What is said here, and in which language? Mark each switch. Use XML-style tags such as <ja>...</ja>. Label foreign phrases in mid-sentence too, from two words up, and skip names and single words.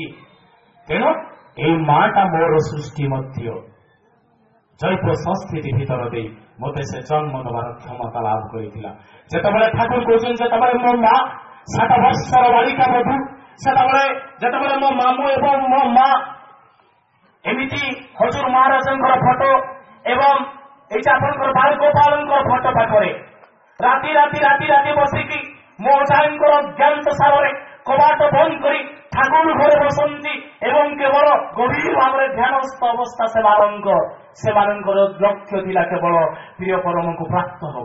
<or>ତେଣୁ ଏଇ ମାଟା ମୋର ସୃଷ୍ଟି ମଧ୍ୟ ଜୈବ ସଂସ୍କୃତି ଭିତରେ ଦେଇ ମୋତେ ସେ ଜନ୍ମ ଦେବାର କ୍ଷମତା ଲାଭ କରିଥିଲା। ଯେତେବେଳେ ଠାକୁର କହୁଛନ୍ତି ଯେତେବେଳେ ମୋ ମା 7 ବର୍ଷର ବାଳିକା ବଧୂ, ଯେତେବେଳେ ମୋ ମାମୁଁ ଏବଂ ମୋ ମା ଏମିତି ହଜୁର ମହାରାଜଙ୍କର ଫଟୋ ଏବଂ ଏଇ ଯେ ଆପଣାର ବାଳଗୋପାଳଙ୍କର ଫଟୋ ପାଖରେ ରାତି ବସିକି ମୋ ଅଜାଙ୍କର ଜ୍ଞାନ ସାରରେ କବାଟ ବନ୍ଦ କରି ଠାକୁର ଘରେ ବସନ୍ତି ଏବଂ କେବଳ ଗଭୀର ଭାବରେ ଧ୍ୟାନସ୍ଥ ଅବସ୍ଥା ସେମାନଙ୍କର ଲକ୍ଷ୍ୟ ଥିଲା କେବଳ ପ୍ରିୟ ପରମଙ୍କୁ ପ୍ରାପ୍ତ ହେବା।</or>